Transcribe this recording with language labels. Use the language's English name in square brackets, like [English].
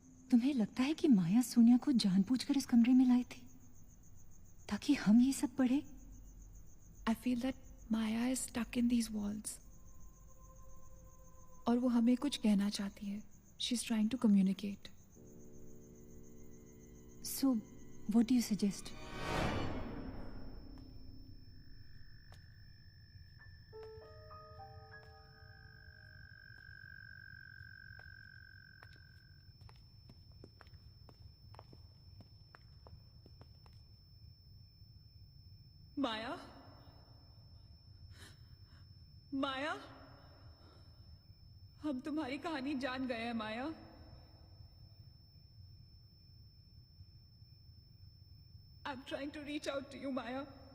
[Hindi] तुम्हें लगता है कि माया सोनिया को जानबूझकर इस कमरे में लाई थी ताकि हम ये सब पढ़े? [English] I feel that Maya is stuck in these walls. [Hindi] और वो हमें कुछ कहना चाहती है। [English] She's trying to communicate. So, what do you suggest? [Hindi] माया, माया, हम तुम्हारी कहानी जान गए हैं माया। [English] I'm trying to reach out to you, Maya.